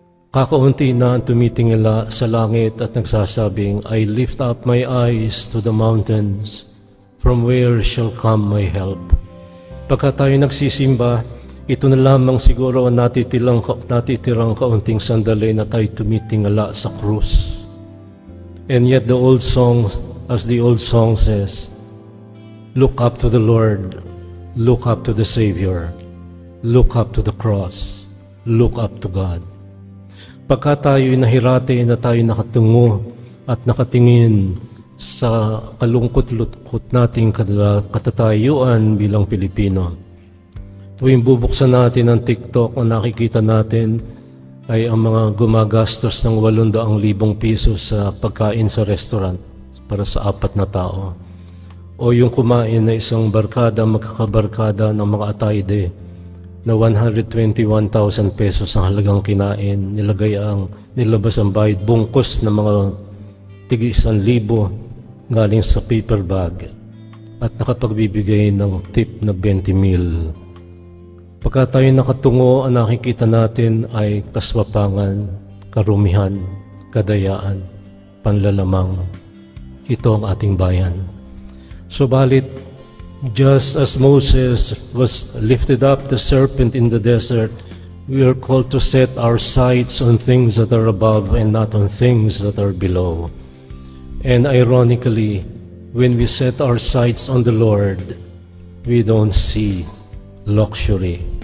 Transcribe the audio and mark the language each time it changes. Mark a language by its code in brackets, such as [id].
[tl] Kakaunti na ang tumitingala sa langit at nagsasabing, [en] I lift up my eyes to the mountains, from where shall come my help? [tl] Pagka tayo nagsisimba, ito na lamang siguro ang natitirang kaunting sandali na tayo tumitingala sa krus. [en] And yet the old song, as the old song says, look up to the Lord, look up to the Savior, look up to the cross, look up to God. [tl] Pagka tayo'y nahirate na tayo nakatungo at nakatingin sa kalungkot-lungkot nating katatayuan bilang Pilipino, tuwing bubuksan natin ang TikTok, ang nakikita natin ay ang mga gumagastos ng 800,000 pesos sa pagkain sa restaurant para sa 4 na tao. O yung kumain na isang barkada, magkakabarkada ng mga atayde na 121,000 pesos ang halagang kinain, nilabas ang bayad, bungkos na mga tigi 1,000 galing sa paper bag at nakapagbibigay ng tip na 20,000. Pagka tayo nakatungo, ang nakikita natin ay kaswapangan, karumihan, kadayaan, panlalamang. Ito ang ating bayan. [en] Subalit, just as Moses was lifted up the serpent in the desert, we are called to set our sights on things that are above and not on things that are below. And ironically, when we set our sights on the Lord, we don't see luxury.